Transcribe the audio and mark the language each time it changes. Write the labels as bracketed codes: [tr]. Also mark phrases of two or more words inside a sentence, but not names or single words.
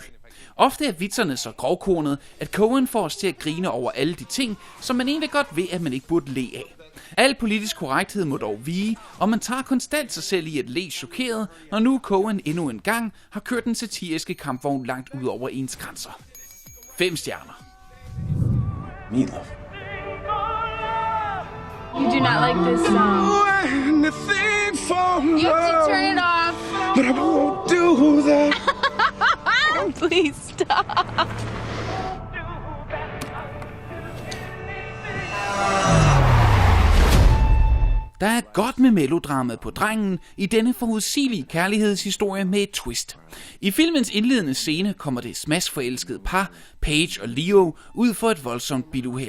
[da] Ofte er vitserne så grovkornet, at Cohen får os til at grine over alle de ting, som man egentlig godt ved, at man ikke burde le af. Al politisk korrekthed må dog vige, og man tager konstant sig selv i at le chokeret, når nu Cohen endnu en gang har kørt den satiriske kampvogn langt ud over ens grænser. 5 stjerner. Meatloaf. [en] You do not like this song. You have to turn it off. But I won't do that. Please stop. [da] Der er godt med melodramet på drengen i denne forudsigelige kærlighedshistorie med et twist. I filmens indledende scene kommer det smaskforelskede par, Paige og Leo, ud for et voldsomt biluheld.